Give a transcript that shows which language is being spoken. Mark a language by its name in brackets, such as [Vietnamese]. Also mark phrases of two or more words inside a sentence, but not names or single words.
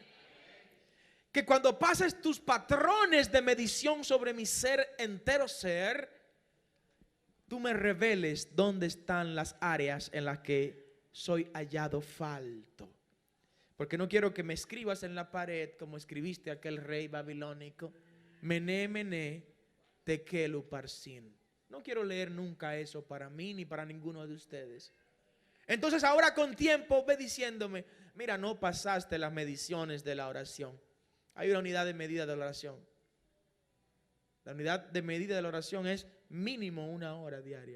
[Spanish] Que cuando pases tus patrones de medición sobre mi ser, entero ser, tú me reveles dónde están las áreas en las que soy hallado falto. Porque no quiero que me escribas en la pared como escribiste aquel rey babilónico. [Aramaic] מנא מנא תקל ופרסין. [Spanish] No quiero leer nunca eso para mí ni para ninguno de ustedes. Entonces ahora con tiempo ve diciéndome, mira, no pasaste las mediciones de la oración. Hay una unidad de medida de la oración. La unidad de medida de la oración es mínimo 1 hora diaria.